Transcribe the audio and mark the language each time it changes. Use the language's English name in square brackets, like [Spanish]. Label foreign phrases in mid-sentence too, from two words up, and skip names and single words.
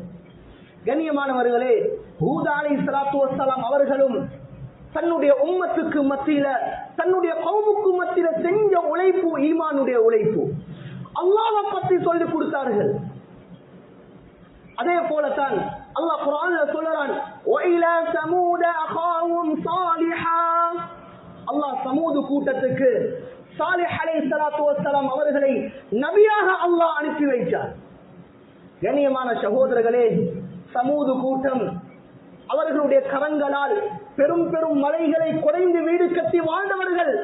[Tamil] கண்ணியமானவர்களே, ஹூத் [Arabic] عليه الصلاة والسلام [Tamil] அவர்களும் தன்னுடைய உம்மத்துக்கு மத்தியில, தன்னுடைய கௌமுக்கு மத்தியில செஞ்ச உழைப்பு ஈமானுடைய உழைப்பு. அல்லாஹ்வை பற்றி சொல்லி கொடுத்தார்கள். அதே போலதான் அல்லாஹ் குர்ஆன்ல சொல்றான், [Arabic] وَإِلَى ثَمُودَ أَخَاهُمْ صَالِحًا. [Tamil] அல்லாஹ் சமூது கூட்டத்துக்கு சாலிஹ் [Arabic] عليه الصلاة والسلام [Tamil] அவர்களை நபியாக அல்லாஹ் அனுப்பி வைத்தார். கண்ணியமான சகோதரர்களே, சமூது கூட்டம் அவர்களுடைய கரங்களால் பெரும் பெரும் மலைகளை குறைந்து வீடு கட்டி வாழ்ந்தவர்கள்.